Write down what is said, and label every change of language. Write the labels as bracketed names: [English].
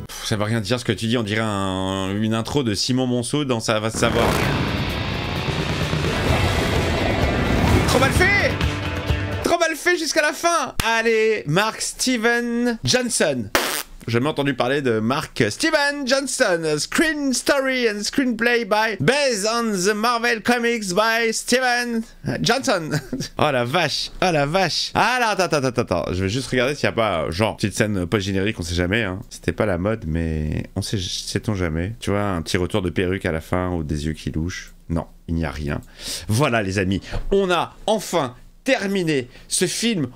[French] Ça veut rien dire ce que tu dis, on dirait une intro de Simon Monceau dans Ça va se savoir. Trop mal fait! Trop mal fait jusqu'à la fin! Allez, Mark Steven Johnson. J'ai jamais entendu parler de Mark Steven Johnson. [English] Screen story and screenplay based on the Marvel Comics by Steven Johnson. [French] Oh la vache, oh la vache. Ah là, attends. Je vais juste regarder s'il n'y a pas, genre, petite scène post-générique, on sait jamais. Hein. C'était pas la mode, mais on sait-on jamais. Tu vois, un petit retour de perruque à la fin ou des yeux qui louchent. Non, il n'y a rien. Voilà les amis, on a enfin terminé ce film.